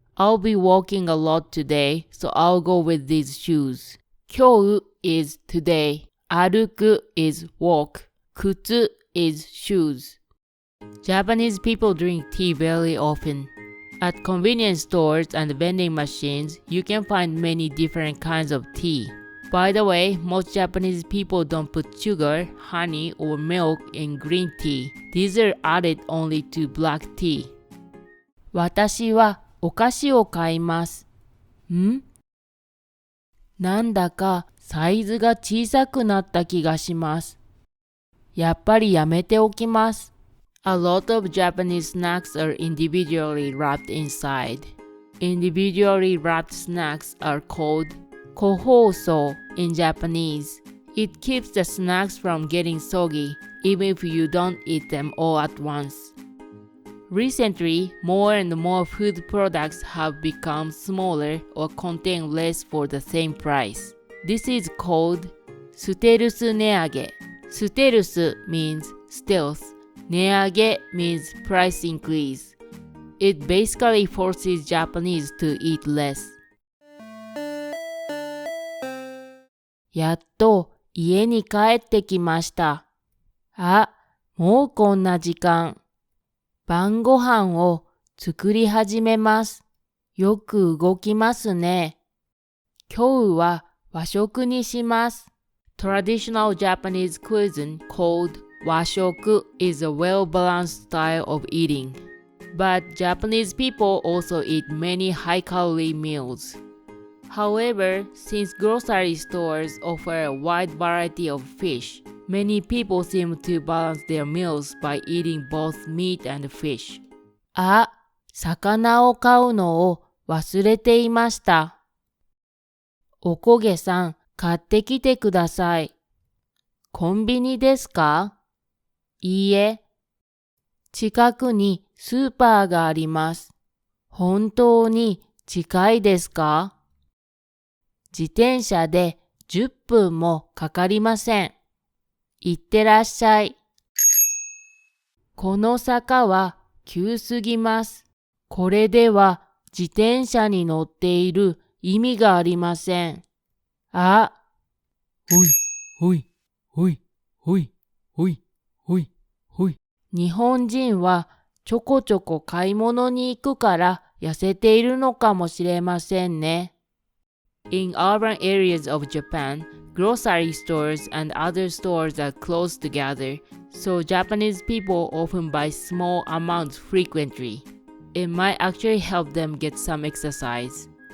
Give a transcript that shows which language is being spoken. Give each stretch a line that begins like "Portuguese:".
English: I'll be walking a lot today, so I'll go with these shoes. 今日 is today. 歩く is walk. 靴 is shoes. Japanese people drink tea very often. At convenience stores and vending machines, you can find many different kinds of tea. By the way, most Japanese people don't put sugar, honey, or milk in green tea. These are added only to black tea.
Japanese: 私はお菓子を買います。なんだかサイズが小さくなった気がします。やっぱりやめておきます。
English: A lot of Japanese snacks are individually wrapped inside. Individually wrapped snacks are called kohoso in Japanese. It keeps the snacks from getting soggy, even if you don't eat them all at once. Recently, more and more food products have become smaller or contain less for the same price. This is called ステルス値上げ.ステルス means stealth. 値上げ means price increase. It basically forces Japanese to eat less.
Japanese: やっと家に帰ってきました。あ、もうこんな時間。晩ご飯を作り始めます。よく動きますね。今日は和食にします。
English: Traditional Japanese cuisine called 和食 is a well-balanced style of eating. But Japanese people also eat many high-calorie meals. However, since grocery stores offer a wide variety of fish, many people seem to balance their meals by eating both meat and fish.
Japanese: あ、魚を買うのを忘れていました。おこげさん、買ってきてください。コンビニですか？いいえ。近くにスーパーがあります。本当に近いですか？自転車で10分もかかりません。いってらっしゃい。この坂は急すぎます。これでは自転車に乗っている意味がありません。あ、ほい、ほい、ほい、ほい、ほい、ほい、ほい。日本人はちょこちょこ買い物に行くから痩せているのかもしれませんね。
English: In urban areas of Japan, grocery stores and other stores are close together, so Japanese people often buy small amounts frequently. It might actually help them get some exercise.